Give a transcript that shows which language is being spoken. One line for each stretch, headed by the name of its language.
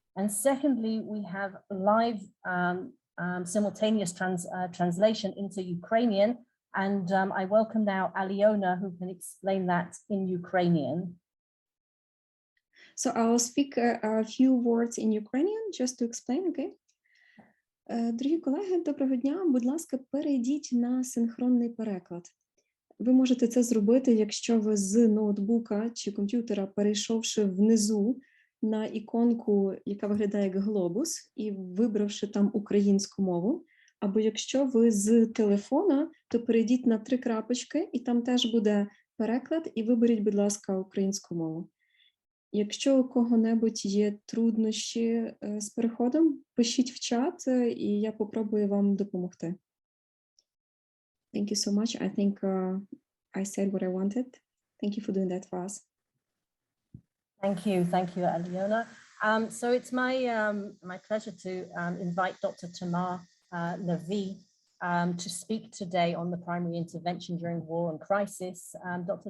English: And secondly, we have live simultaneous translation into Ukrainian. And I welcome now Aliona, who can explain that in Ukrainian. So I'll speak a few words in Ukrainian just to explain, okay?
Ukrainian: Дорогі колеги, доброго дня. Будь ласка, перейдіть на синхронний переклад. Ви можете це зробити, якщо ви з ноутбука чи комп'ютера, перейшовши внизу на іконку, яка виглядає як глобус, і вибравши там українську мову, або якщо ви з телефона, то перейдіть на 3 крапочки, і там теж буде переклад, і виберіть, будь ласка, українську мову. Якщо у кого-небудь є труднощі з переходом, пишіть в чат, і я попробую вам допомогти.
English: Thank you so much. I think I said what I wanted. Thank you for doing that for us. Thank you, Aliona. So it's my pleasure to invite Dr. Tamar Levi to speak today on the primary intervention during war and crisis. Dr.